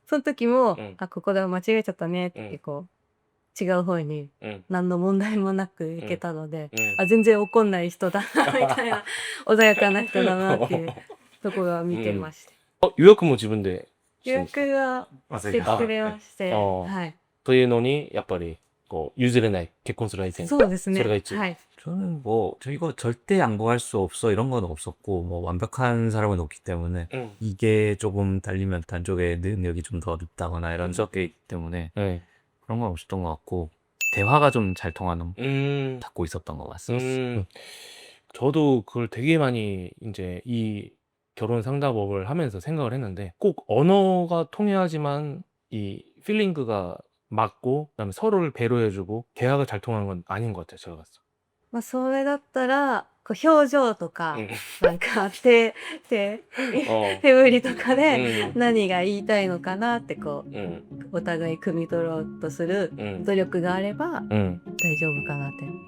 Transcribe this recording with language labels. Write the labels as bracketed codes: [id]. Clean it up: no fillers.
[ja] その時も、あ、ここで間違えちゃったねってこう、違う方に何の問題もなく行けたので、あ、全然怒んない人だなみたいな穏やかな人だなっていうところは見てました。予約も自分で予約はしてくれまして、はい。というのにやっぱりこう譲れない結婚する相手。そうですね。それが一。はい。 [ko] 저는 뭐 저 이거 절대 양보할 수 없어 이런 건 없었고 뭐 완벽한 사람은 없기 때문에 이게 조금 달리면 단쪽의 능력이 좀 더 높다거나 이런 적이 있기 때문에 그런 건 없었던 것 같고 대화가 좀 잘 통하는 닫고 있었던 것 같습니다. 저도 그걸 되게 많이 이제 이 결혼 상담업을 하면서 생각을 했는데 꼭 언어가 통해야지만 이 필링크가 맞고 그다음에 서로를 배려해주고 대화가 잘 통하는 건 아닌 것 같아요. 제가 봤을 때. [ja] まあそれだったらこう表情とか、なんか手振りとかで何が言いたいのかなってこう、お互い汲み取ろうとする努力があれば大丈夫かなって。